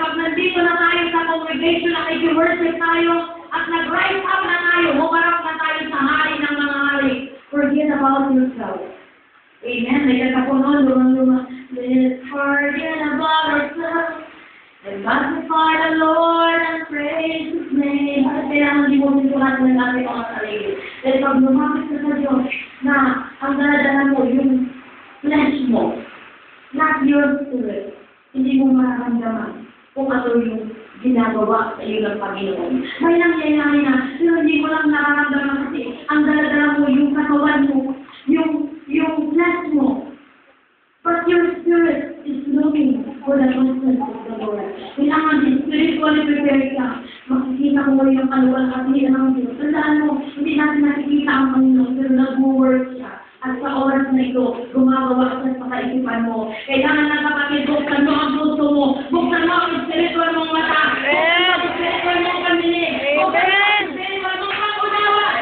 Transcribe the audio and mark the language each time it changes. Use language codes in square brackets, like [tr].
[tl] Pag nandito na tayo sa congregation, nakiki-worship tayo, at nag-rise up na tayo, humarap na tayo sa hari ng mga hari. [en] Forget about yourself. Amen. [tl] May katapunon, lumang-lumang. [en] Let's forget about ourselves. And magnify the Lord and praise His name. [tl] At kailangan di mo sintulahan ng ating mga sarili. Dahil pag lumapit ka sa Diyos na ang daladala mo, yung flesh mo, [en] not your spirit, [tl] hindi mo mararamdaman kung ano yung ginagawa sa iyo ng Panginoon. May nangyayari na, pero hindi mo lang nararamdaman kasi ang daladala mo, yung katawan mo, yung flesh mo. [en] But your spirit is looking for the presence of the Lord. [tl] Kailangan din spiritually prepared ka. Makikita mo yung kaluwalhati ng Diyos. Tandaan mo, hindi natin nakikita ang Panginoon, pero nag-work siya. At sa oras na ito, gumagawa siya sa kaisipan mo. Kailangan na kapatid, buksan mo ang puso mo. Buksan mo ang spiritual mong mata. Buksan mo ang spiritual mong pamilig. Buksan mo ang spiritual mong pag-unawa.